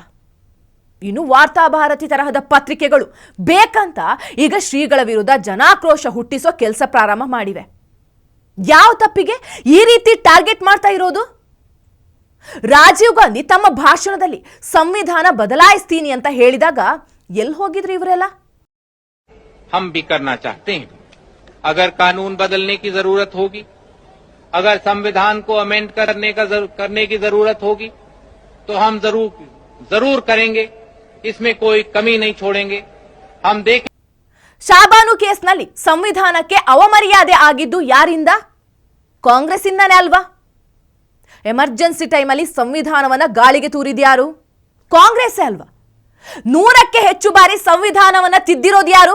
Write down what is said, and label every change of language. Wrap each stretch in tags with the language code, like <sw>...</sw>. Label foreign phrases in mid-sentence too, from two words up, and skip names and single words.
<kn>ಇನ್ನು ವಾರ್ತಾಭಾರತಿ ತರಹದ ಪತ್ರಿಕೆಗಳು ಬೇಕಂತ ಈಗ ಶ್ರೀಗಳ ವಿರುದ್ಧ ಜನಾಕ್ರೋಶ ಹುಟ್ಟಿಸೋ ಕೆಲಸ ಪ್ರಾರಂಭ ಮಾಡಿವೆ. ಯಾವ ತಪ್ಪಿಗೆ ಈ ರೀತಿ ಟಾರ್ಗೆಟ್ ಮಾಡ್ತಾ ಇರೋದು? ರಾಜೀವ್ ಗಾಂಧಿ ತಮ್ಮ ಭಾಷಣದಲ್ಲಿ ಸಂವಿಧಾನ ಬದಲಾಯಿಸ್ತೀನಿ ಅಂತ ಹೇಳಿದಾಗ ಎಲ್ಲಿ ಹೋಗಿದ್ರಿ ಇವರೆಲ್ಲ?</kn> <hi>हम भी करना चाहते हैं. अगर कानून बदलने की जरूरत होगी, अगर संविधान को अमेंड करने की जरूरत होगी तो हम जरूर करेंगे. इसमें कोई कमी नहीं छोड़ेंगे. हम देखें.</hi> <kn>ಶಾಬಾನು ಕೇಸ್ನಲ್ಲಿ ಸಂವಿಧಾನಕ್ಕೆ ಅವಮರ್ಯಾದೆ ಆಗಿದ್ದು ಯಾರಿಂದ? ಕಾಂಗ್ರೆಸ್ ಇಂದಾನೆ ಅಲ್ವಾ? ಎಮರ್ಜೆನ್ಸಿ ಟೈಮಲ್ಲಿ ಸಂವಿಧಾನವನ್ನ ಗಾಳಿಗೆ ತೂರಿದ್ಯಾರು? ಕಾಂಗ್ರೆಸ್ಸೇ ಅಲ್ವಾ? 100ಕ್ಕೆ ಹೆಚ್ಚು ಬಾರಿ ಸಂವಿಧಾನವನ್ನ ತಿದ್ದಿರೋದು ಯಾರು?</kn>